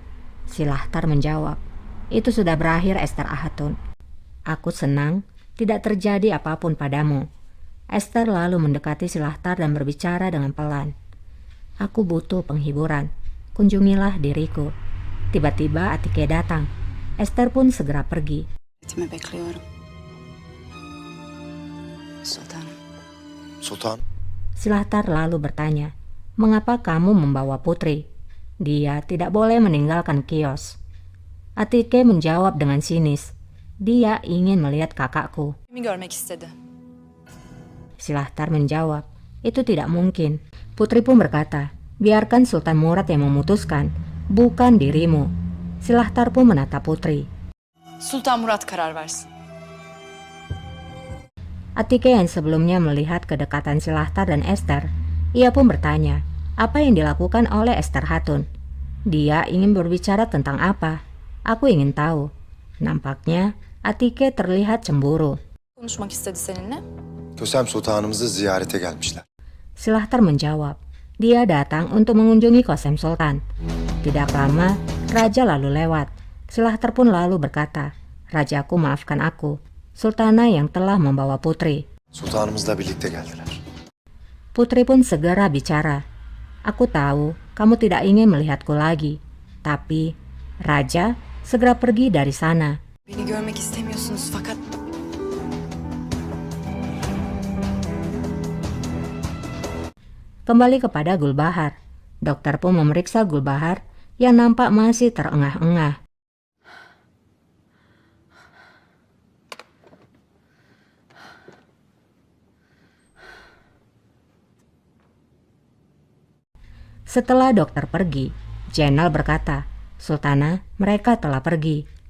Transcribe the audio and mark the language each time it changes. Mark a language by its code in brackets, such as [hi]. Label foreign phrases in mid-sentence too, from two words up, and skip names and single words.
[id] Silahtar menjawab, itu sudah berakhir Esther Ahatun. Aku senang tidak terjadi apapun padamu. Esther lalu mendekati Silahtar dan berbicara dengan pelan. Aku butuh penghiburan. Kunjungilah diriku. Tiba-tiba Atike datang. Esther pun segera pergi. [tr] Etimi bekliyorum. Sultanım. Sultan. [id] Silahtar lalu bertanya, mengapa kamu membawa putri? Dia tidak boleh meninggalkan kios. Atike menjawab dengan sinis, dia ingin melihat kakakku. [tr] Kimi görmek istedi? [id] Silahtar menjawab, itu tidak mungkin. Putri pun berkata, Biarkan Sultan Murad yang memutuskan, bukan dirimu. Silahtar pun menatap Putri. [tr] Sultan Murat karar versin. [id] Atike yang sebelumnya melihat kedekatan Silahtar dan Esther, ia pun bertanya, apa yang dilakukan oleh Esther Hatun? Dia ingin berbicara tentang apa? Aku ingin tahu. Nampaknya Atike terlihat cemburu. [tr] Konuşmak istedi seninle. Kösem Sultanımızı ziyarete gelmişler. [id] Silahtar menjawab, dia datang untuk mengunjungi Kosem Sultan. Tidak lama, Raja lalu lewat. Silahtar pun lalu berkata, Rajaku maafkan aku, Sultana yang telah membawa Putri. [tr] Sultanımızla birlikte geldiler. [id] Putri pun segera bicara. Aku tahu kamu tidak ingin melihatku lagi. Tapi, Raja segera pergi dari sana. [tr] Beni görmek istemiyorsunuz fakat... [id] Kembali kepada Gulbahar. Dokter pun memeriksa Gulbahar yang nampak masih terengah-engah. Setelah dokter pergi, Jenal berkata, Sultana, mereka telah pergi.